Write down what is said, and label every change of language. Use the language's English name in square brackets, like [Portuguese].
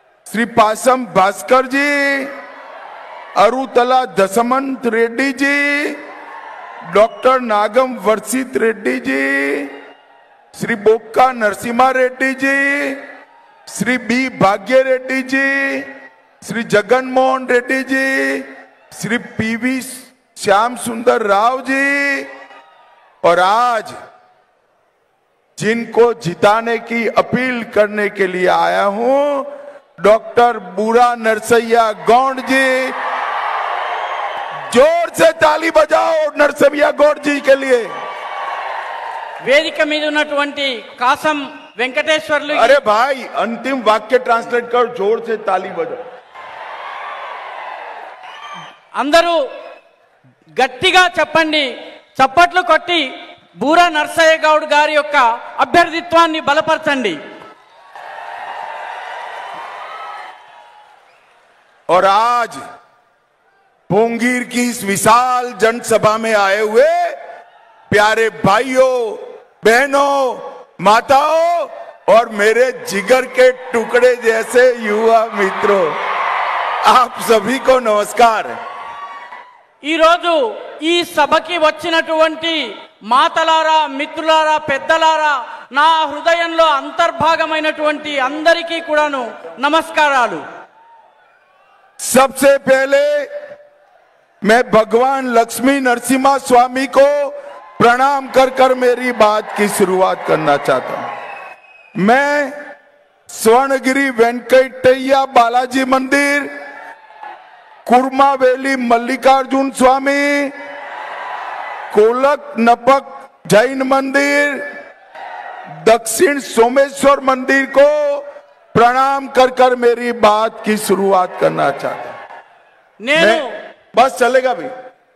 [Hindi] श्री पासम भास्कर जी, अरुतला दशमंत Reddy ji, doctor नागम वर्षित Reddy ji, Shri बोक्का Narasimha Reddy ji, Shri B भाग्य Reddy ji, Shri Jaganmohan Reddy ji, Shri PV Shyam सुंदर राव जी, और आज जिनको जिताने की अपील करने के लिए आया हूं, डॉक्टर बूरा नरसैया गौंड जी। जोर से ताली बजाओ नरसिम्हा गौड़ जी के लिए। [Telugu] వేదిక మీద ఉన్నటువంటి కాసం వెంకటేశ్వర్లు। [Hindi] अरे भाई, अंतिम वाक्य ट्रांसलेट कर, जोर से ताली बजाओ। [Telugu] అందరూ గట్టిగా చెప్పండి, చప్పట్లు కొట్టి బూరా నర్సయ్య గౌడ్ గారి యొక్క అభ్యర్థిత్వాన్ని బలపరచండి। [Hindi] और आज पोंगीर की इस विशाल जनसभा में आए हुए प्यारे भाइयों, बहनों, माताओं और मेरे जिगर के टुकड़े जैसे युवा मित्रों, आप सभी को नमस्कार। [Telugu] ఈ రోజు ఈ సభకి వచ్చినటువంటి మాతలారా, మిత్రులారా, పెద్దలారా, నా హృదయంలో అంతర్భాగమైనటువంటి అందరికీ కూడాను నమస్కారాలు। [Hindi] सबसे पहले मैं भगवान लक्ष्मी नरसिम्हा स्वामी को प्रणाम कर कर मेरी बात की शुरुआत करना चाहता हूं। मैं स्वर्णगिरी वेंकटैया बालाजी मंदिर, कुर्मावेली मल्लिकार्जुन स्वामी, कोलक नपक जैन मंदिर, दक्षिण सोमेश्वर मंदिर को प्रणाम कर कर मेरी बात की शुरुआत करना चाहता हूं। बस चलेगा भाई।